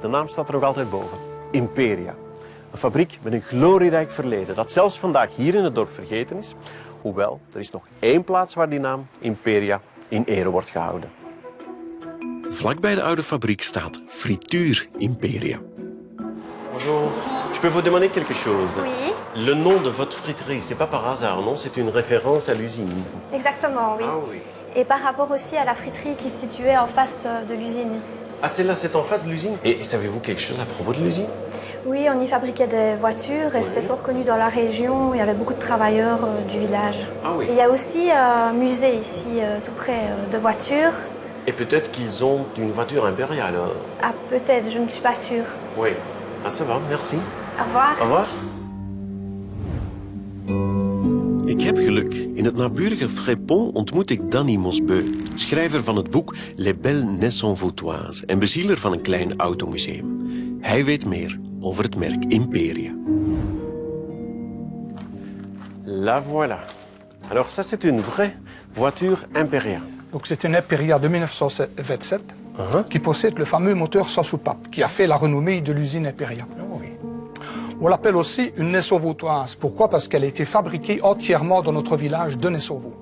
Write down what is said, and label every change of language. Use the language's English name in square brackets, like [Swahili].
[Dutch] De naam staat er nog altijd boven. Imperia. Een fabriek met een glorierijk verleden dat zelfs vandaag hier in het dorp vergeten is. Hoewel, er is nog één plaats waar die naam Imperia in ere wordt gehouden. Vlakbij de oude fabriek staat Frituur Imperia. [French] Bonjour. Je peux vous demander quelque chose? Oui. Le nom de votre friterie, c'est pas par hasard, non? C'est une référence à l'usine. Exactement, oui. Ah oui. Et par rapport aussi à la friterie qui se situait en face de l'usine. Ah, celle-là, c'est en face de l'usine? Et savez-vous quelque chose à propos de l'usine? Oui, on y fabriquait des voitures et c'était fort connu dans la région. Il y avait beaucoup de travailleurs du village. Ah oui. Et il y a aussi un musée ici, tout près de voitures. Et peut-être qu'ils ont une voiture impériale. Ah, peut-être, je ne suis pas sûre. Oui. Ah, ça va, merci. Au revoir. Au revoir. [Dutch] Ik heb geluk. In het naburige Frépont ontmoet ik Danny Mosbeu, schrijver van het boek Les Belles Nez-en-Vautoises en bezieler van een klein automuseum. Hij weet meer over het merk Imperia. [French] La voilà. Alors ça c'est une vraie voiture Imperia. Donc c'est une Imperia de 1927 qui possède le fameux moteur sans soupape qui a fait la renommée de l'usine Imperia. Oh oui. On l'appelle aussi une Nez-en-Vautoise. Pourquoi? Parce qu'elle a été fabriquée entièrement dans notre village de Nez-en-Vaud.